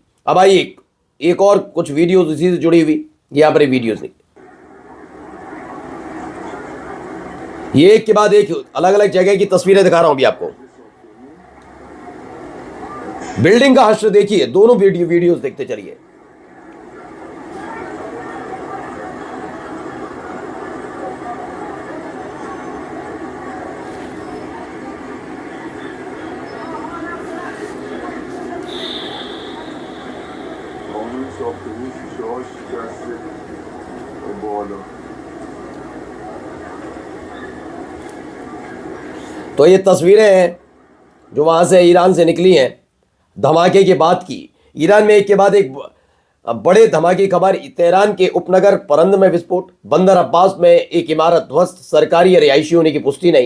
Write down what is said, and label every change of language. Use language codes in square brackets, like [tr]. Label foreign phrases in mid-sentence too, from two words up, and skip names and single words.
[hi] अब आइए एक और कुछ वीडियोस इसी से जुड़ी हुई, यहां पर वीडियोस नहीं, ये एक के बाद एक अलग अलग जगह की तस्वीरें दिखा रहा हूं अभी आपको। बिल्डिंग का हश्र देखिए, दोनों वीडियोस देखते चलिए। [fa] قانون ساختمون شیشه هاش شکسته بالا. [hi] तो ये तस्वीरें हैं जो वहां से ईरान से निकली हैं। धमाके की बात की। ईरान में एक के बाद एक बड़े धमाके की खबर। तेहरान के उपनगर परंद में विस्फोट, बंदर अब्बास में एक इमारत ध्वस्त, सरकारी या रिहायशी होने की पुष्टि नहीं।